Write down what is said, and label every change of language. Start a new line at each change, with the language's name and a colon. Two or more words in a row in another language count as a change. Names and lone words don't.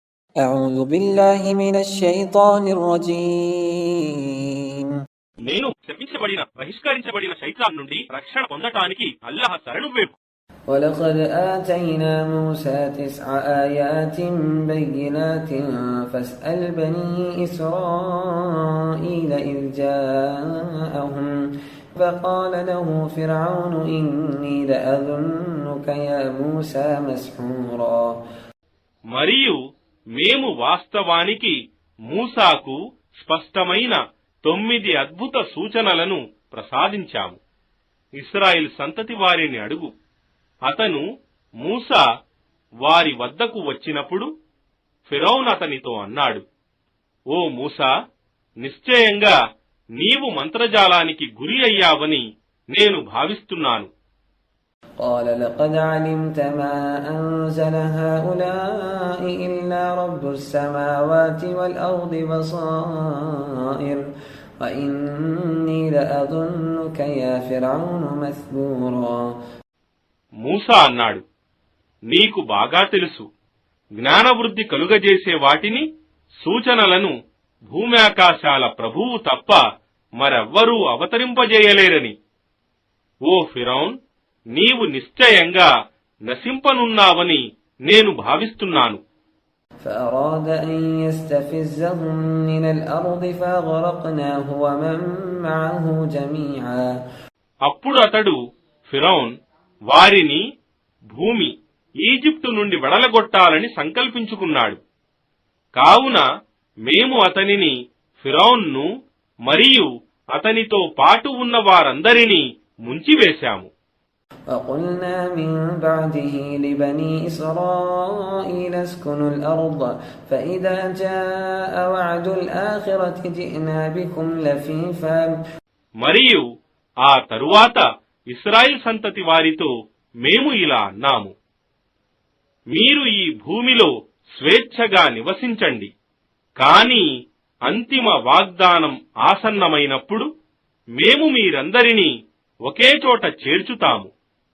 Arabic: أعوذ بالله من الشيطان الرجيم
Telugu: నేను శపించబడిన బహిష్కరించబడిన శైతాన్ నుండి రక్షణ పొందటానికి అల్లాహ్ శరణు వేపు.
Arabic: ولقد آتينا موسى 9 آيات بينات فاسأل بني إسرائيل إذ جاءهم فقال له فرعون إني لأظنك يا موسى مسحورا.
Telugu: మరియు మేము వాస్తవానికి మూసాకు స్పష్టమైన 9 అద్భుత సూచనలను ప్రసాదించాము. ఇశ్రాయేల్ సంతతి వారిని అడుగు. అతను మూసా వారి వద్దకు వచ్చినప్పుడు ఫిరౌన్ అతనితో అన్నాడు, ఓ మూసా, నిశ్చయంగా నీవు మంత్రజాలానికి గురి అయ్యావని నేను భావిస్తున్నాను.
Arabic: قال لقد علمت ما أنزل هؤلاء إلا رب السماوات والأرض بصائر وإني لأظنك يا فرعون مثبورا.
Telugu: మూసా అన్నాడు, నీకు బాగా తెలుసు, జ్ఞానవృద్ధి కలుగజేసే వాటిని, సూచనలను భూమి ఆకాశాల ప్రభువు తప్ప మరెవ్వరూ అవతరింపజేయలేరని. ఓ ఫిరౌన్, నీవు నిశ్చయంగా నశింపనున్నావని నేను భావిస్తున్నాను.
Arabic: فأراد أن يستفزهم من الأرض فأغرقناه ومن معه جميعا.
Telugu: అప్పుడు అతడు ఫిరౌన్ వారిని భూమి ఈజిప్టు నుండి వెడలగొట్టాలని సంకల్పించుకున్నాడు. కావున మేము అతనిని, ఫిరౌన్ను మరియు అతనితో పాటు ఉన్న వారందరినీ ముంచివేశాము.
Arabic: وقلنا من بعده لبني إسرائيل اسكنوا الأرض فإذا جاء وعد الآخرة جئنا بكم لفيفا.
Telugu: మరియు ఆ తరువాత ఇశ్రాయేల్ సంతతి వారితో మేము ఇలా అన్నాము, మీరు ఈ భూమిలో స్వేచ్ఛగా నివసించండి, కాని అంతిమ వాగ్దానం ఆసన్నమైనప్పుడు మేము మీరందరినీ ఒకే చోట చేర్చుతాము.